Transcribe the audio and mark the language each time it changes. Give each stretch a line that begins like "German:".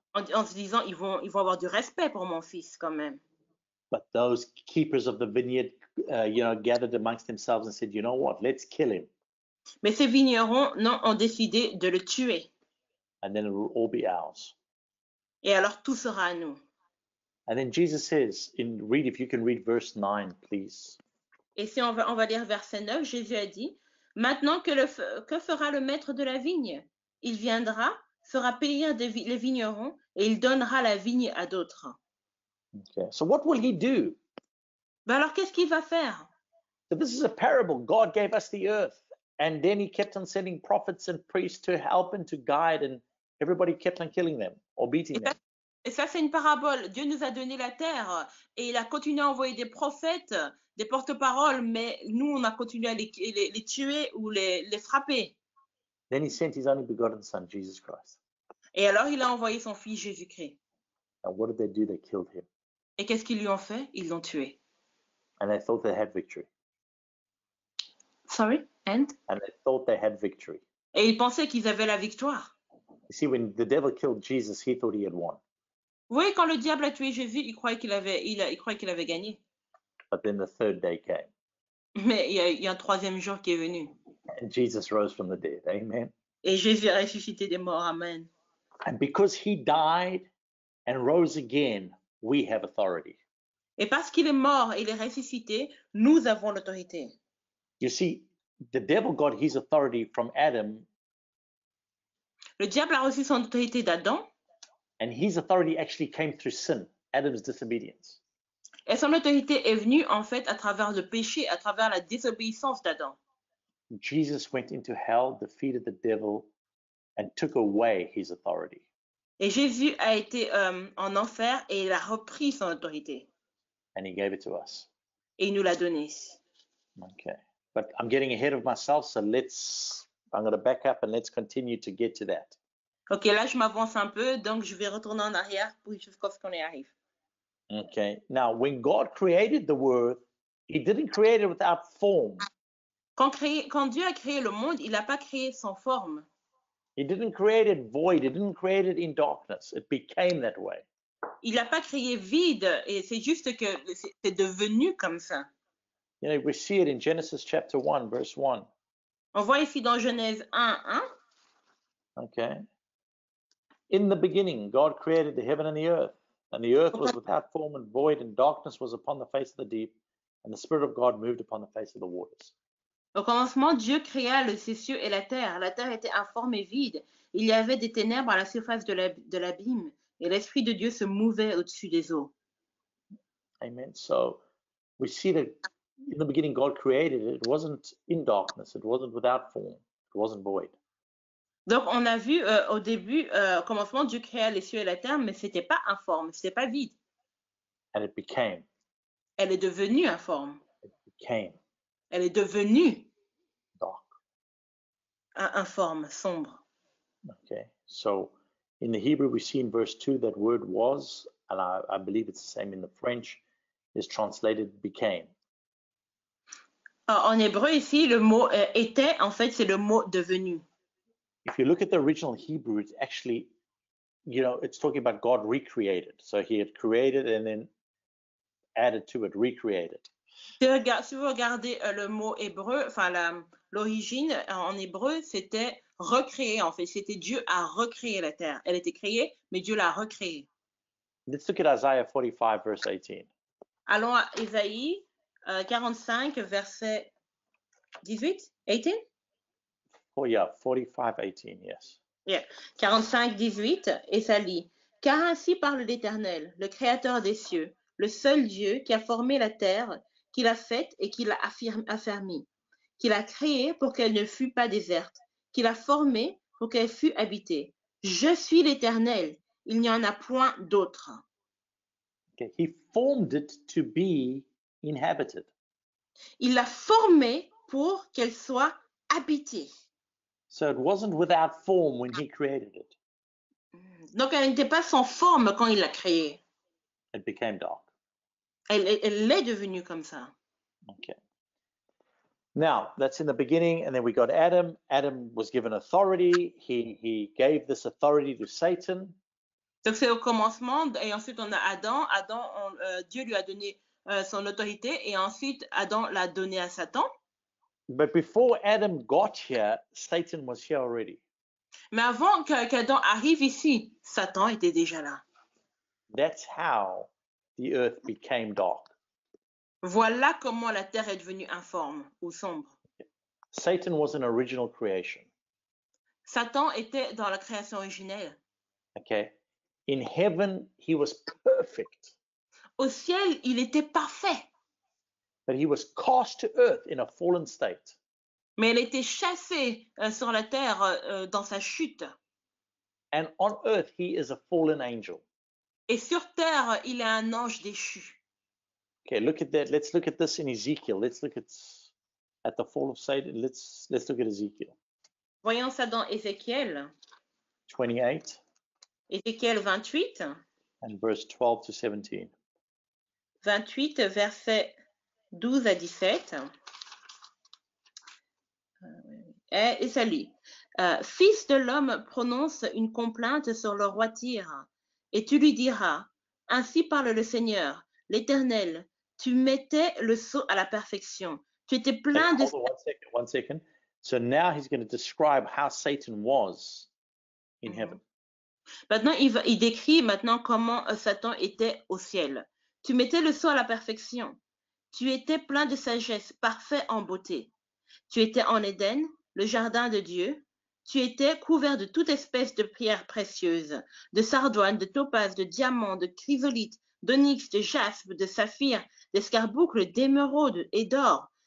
French: En se disant, ils vont avoir du respect pour mon fils quand même.
English: But those keepers of the vineyard, gathered amongst themselves and said, you know what, let's kill him.
French: Mais ces vignerons, non, ont décidé de le tuer.
English: And then it will all be ours.
French: Et alors tout sera à nous.
English: And then Jesus says, if you can read verse 9, please.
French: Et si on va lire verset 9, Jésus a dit, maintenant que fera le maître de la vigne? Il viendra, fera payer les vignerons et il donnera la vigne à d'autres.
English: Okay, so what will he do?
French: Ben alors qu'est-ce qu'il va faire?
English: So this is a parable. God gave us the earth, and then he kept on sending prophets and priests to help and to guide, and everybody kept on killing them or beating them.
French: Et ça, c'est une parabole. Dieu nous a donné la terre et il a continué à envoyer des prophètes, des porte-paroles, mais nous, on a continué à les tuer ou les frapper.
English: Then he sent his only begotten son, Jesus Christ.
French: Et alors, il a envoyé son fils Jésus-Christ.
English: And what did they do? They killed him.
French: Et qu'est-ce qu'ils lui ont fait? Ils l'ont tué.
English: And they thought they had victory. Sorry? And they thought they had victory.
French: Et ils pensaient qu'ils avaient la victoire.
English: You see, when the devil killed Jesus, he thought he had won.
French: Oui, quand le diable a tué Jésus, il croyait qu'il avait gagné.
English: But then the third day came.
French: Mais il y a un troisième jour qui est venu.
English: And Jesus rose from the dead. Amen.
French: Et Jésus a ressuscité des morts. Amen.
English: And because he died and rose again, we have authority.
French: Et parce qu'il est mort et il est ressuscité, nous avons l'autorité.
English: You see, the devil got his authority from Adam.
French: Le diable a reçu son autorité d'Adam.
English: And his authority actually came through sin, Adam's disobedience.
French: Et son autorité est venue en fait à travers le péché, à travers la désobéissance d'Adam.
English: Jesus went into hell, defeated the devil, and took away his authority.
French: Et Jésus a été en enfer et il a repris son autorité.
English: And he gave it to us.
French: Et il nous l'a donné.
English: Okay. But I'm getting ahead of myself, so I'm going to back up and let's continue to get to that.
French: Ok, là je m'avance un peu, donc je vais retourner en arrière jusqu'à ce qu'on y arrive.
English: Okay. Now, when God created the world, he didn't create it without form.
French: Quand Dieu a créé le monde, il n'a pas créé sans forme.
English: He didn't create it void. He didn't create it in darkness. It became that way.
French: Il n'a pas créé vide, et c'est juste que c'est devenu comme ça.
English: You know, we see it in Genesis chapter 1, verse 1.
French: On voit ici dans Genèse 1:1.
English: Okay. In the beginning, God created the heaven and the earth was without form and void, and darkness was upon the face of the deep, and the Spirit of God moved upon the face of the waters.
French: Au commencement, Dieu créa ces cieux et la terre. La terre était informe et vide. Il y avait des ténèbres à la surface de l'abîme, et l'Esprit de Dieu se mouvait au-dessus des eaux.
English: Amen. So we see that in the beginning, God created it. It wasn't in darkness. It wasn't without form. It wasn't void.
French: Donc, on a vu au début, au commencement, Dieu créa les cieux et la terre, mais c'était pas informe, c'était pas vide.
English: And it became,
French: Elle est devenue informe.
English: became
French: Elle est devenue
English: dark.
French: informe, sombre.
English: Okay, so in the Hebrew, we see in verse 2 that word was, and I believe it's the same in the French, is translated became.
French: En hébreu, ici, le mot était, en fait, c'est le mot devenu.
English: If you look at the original Hebrew, it's actually, it's talking about God recreated. So he had created and then added to it, recreated.
French: Si vous regardez le mot hébreu, enfin l'origine en hébreu, c'était recréer en fait. C'était Dieu a recréé la terre. Elle était créée, mais Dieu l'a recréée.
English: Let's look at Isaiah 45, verse 18.
French: Allons à Ésaïe 45, verset 18, 18?
English: Oh yeah, 45, 18, yes.
French: Yeah. 45, 18, et ça lit. Car ainsi parle l'Éternel, le Créateur des cieux, le seul Dieu qui a formé la terre, qui l'a faite et qui l'a affermie, qui l'a créée pour qu'elle ne fût pas déserte, qui l'a formée pour qu'elle fût habitée. Je suis l'Éternel, il n'y en a point d'autre.
English: Okay, he formed it to be inhabited.
French: Il l'a formée pour qu'elle soit habitée.
English: So it wasn't without form when he created it.
French: Donc elle n'était pas sans forme quand il l'a créée.
English: It became dark.
French: Elle est devenue comme ça.
English: Okay. Now, that's in the beginning, and then we got Adam. Adam was given authority. He gave this authority to Satan.
French: Donc c'est au commencement, et ensuite on a Adam. Dieu lui a donné son autorité, et ensuite Adam l'a donné à Satan.
English: But before Adam got here, Satan was here already.
French: Mais avant qu'Adam arrive ici, Satan était déjà là.
English: That's how the earth became dark.
French: Voilà comment la terre est devenue informe ou sombre.
English: Satan was an original creation.
French: Satan était dans la création originelle.
English: Okay. In heaven, he was perfect.
French: Au ciel, il était parfait.
English: But he was cast to earth in a fallen state.
French: Mais elle était chassée sur la terre dans sa chute.
English: And on earth, he is a fallen angel.
French: Et sur terre, il est un ange déchu.
English: Okay, look at that. Let's look at this in Ezekiel. Let's look at the fall of Satan. Let's look at Ezekiel.
French: Voyons ça dans Ézéchiel.
English: 28.
French: Ézéchiel 28.
English: And verse 12 to 17.
French: 28, versets 12 à 17. Et ça lit. Fils de l'homme prononce une complainte sur le roi Tyr, et tu lui diras, ainsi parle le Seigneur, l'Éternel, tu mettais le sceau à la perfection. Tu étais plein de...
English: One second. So now he's going to describe how Satan was in heaven.
French: Maintenant, il décrit maintenant comment Satan était au ciel. Tu mettais le sceau à la perfection. Tu étais plein de sagesse, parfait en beauté. Tu étais en Éden, le jardin de Dieu. Tu étais couvert de toute espèce de pierres précieuses, de sardoine, de topaze, de diamants, de chrysolite, d'onyx, de jaspe, de saphir, d'escarboucles, d'émeraude et d'or.